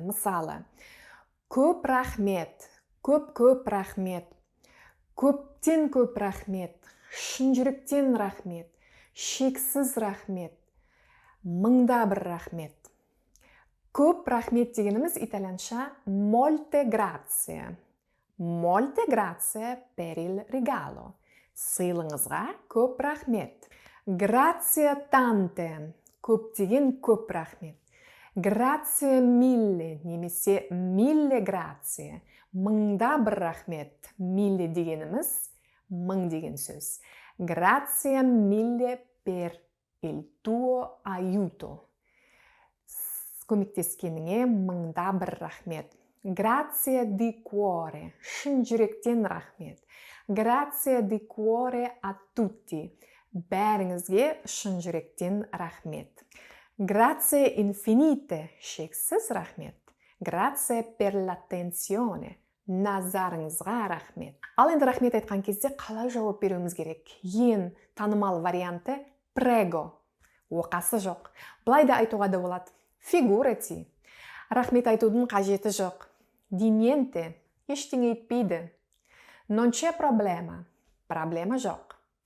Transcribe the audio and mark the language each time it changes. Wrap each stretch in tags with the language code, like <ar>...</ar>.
<kk>Мысалы, көп рахмет, көп рахмет, көптен көп рахмет, шын жүректен рахмет, шексіз рахмет, мыңда бір рахмет. Көп рахмет дегеніміз итальянша</kk> <it>molte grazie. Molte grazie per il regalo.</it> <kk>Сыйлыңызға көп рахмет.</kk> <it>Grazie tante.</it> <kk>Көптеген көп рахмет.</kk> <it>Grazie mille немесе mille grazie.</it> <kk>Мыңда бір рахмет. Mille дегеніміз мың деген сөз.</kk> <it>Grazie mille per il tuo aiuto.</it> <kk>Көмектескеніңе мыңда бір рахмет.</kk> <it>Grazie di cuore.</it> <kk>Шын жүректен рахмет.</kk> <it>Grazie di cuore a tutti.</it> <kk>Бәріңізге шын жүректен рахмет.</kk> <it>Grazie infinite.</it> <kk>Шексіз рахмет.</kk> <it>Grazie per l'attenzione.</it> <kk>Назарыңызға рахмет. Ал енді рахмет айтқан кезде қалай жауап беруіміз керек? Ең танымал варианты prego. Оқасы жоқ. Былай да айтуға да болады.</kk> <it>Figurati.</it> <kk>Рахмет айтудың қажеті жоқ.</kk> <it>Di niente.</it> <kk>Ештеңе етпейді.</kk> <it>Non c'è problema.</it> <kk>Проблема жоқ.</kk>